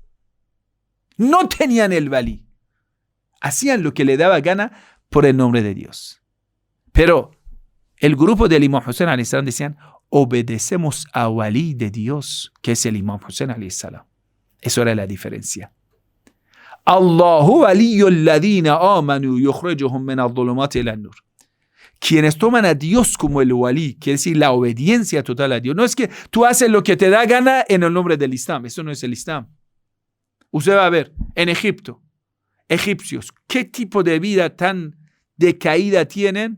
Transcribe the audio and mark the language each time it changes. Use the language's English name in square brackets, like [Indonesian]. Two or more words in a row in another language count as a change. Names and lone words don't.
[Spanish] No tenían el walí. Hacían lo que le daba gana por el nombre de Dios. Pero el grupo del Imam Hussein [Arabic] عليه السلام [Spanish] decían, obedecemos a walí de Dios, que es el Imam Hussein [Arabic] عليه السلام. [Spanish] Eso era la diferencia. [Arabic] الله ولي الذين آمنوا يخرجهم من الظلمات إلى النور. [Spanish] Quienes toman a Dios como el walí, quiere decir la obediencia total a Dios. No es que tú haces lo que te da gana en el nombre del Islam. Eso no es el Islam. Usted va a ver, en Egipto, egipcios, ¿qué tipo de vida tan decaída tienen?